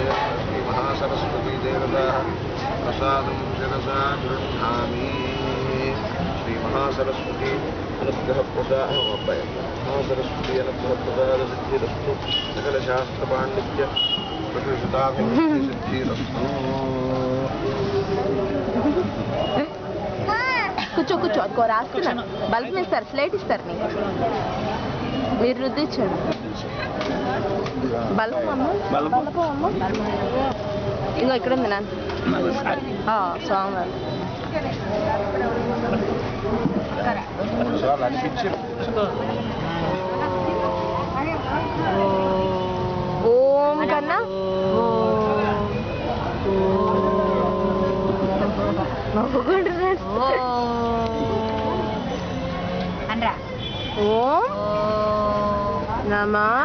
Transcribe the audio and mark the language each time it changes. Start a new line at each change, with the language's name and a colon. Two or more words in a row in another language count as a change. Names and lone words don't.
Sanskrit: श्री महासरस्वती देवता प्रसाद शिरसा गृह्णामि श्री महासरस्वती अनुग्रह प्रसाद महासरस्वती अनुग्रह प्रसाद सिद्धिरस्तु सकल शास्त्र पांडित्य सिद्धिरस्तु
Telugu: కూర్చో కూర్చో అదిగో రాస్తున్నా బల్బ్ ఇస్తారు స్లేట్ ఇస్తారు నీకు మీరు రుద్దించండి బల్బ్ అమ్మ ఇంకో ఇక్కడ ఉంది నాన్న స్వామివారు ఓం కన్నా
Sanskrit: ఓం నమః